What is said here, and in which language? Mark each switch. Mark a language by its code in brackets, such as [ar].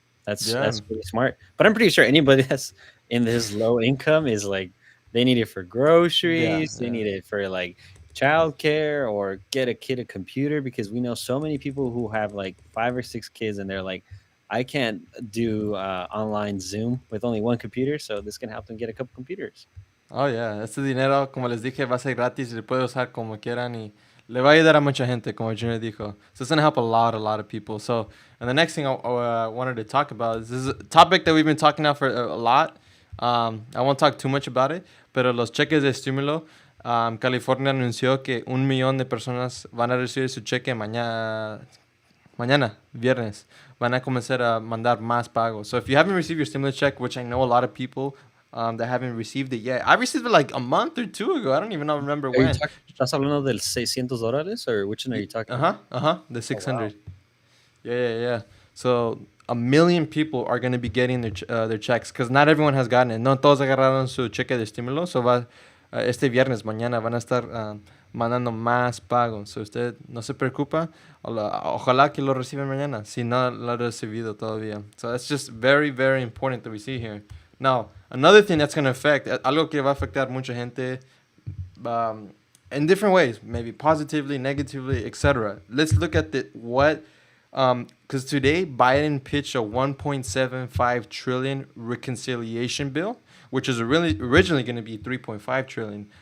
[en] That's pretty smart. But I'm pretty sure anybody that's in this low income is like, they need it for groceries, they need it for like childcare, or get a kid a computer, because we know so many people who have like 5 or 6 kids, and they're like, I can't do online Zoom with only one computer, so this can help them get a couple computers. Oh, yeah. [es] Este dinero, como les dije, va a ser gratis y se puede usar como quieran y le va a ayudar a mucha gente, como Junior dijo. [en] So it's going to help a lot of people. So, and the next thing I wanted to talk about is this is a topic that we've been talking about for a lot. I won't talk too much about it, [es] pero los cheques de estímulo, California anunció que 1 millón de personas van a recibir su cheque mañana, viernes. Van a comenzar a mandar más pagos. [en] So if you haven't received your stimulus check, which I know a lot of people that haven't received it yet. I received it like a month or 2 ago. I don't even remember when. [es] ¿Estás hablando del $600, [en] or which one are you talking about? The 600. Oh, wow. Yeah. So 1 million people are going to be getting their checks, because not everyone has gotten it. [es] No todos agarraron su cheque de estímulo. So este viernes, mañana, van a estar mandando más pagos. So usted no se preocupa. Ojalá que lo reciban mañana, si no lo ha recibido todavía. [en] So that's just very, very important that we see here. Now, another thing that's going to affect, [es] algo que va a afectar mucha gente, [en] um, in different ways, maybe positively, negatively, etc. Let's look at the what, because today Biden pitched a 1.75 trillion reconciliation bill, which is really originally going to be 3.5 trillion.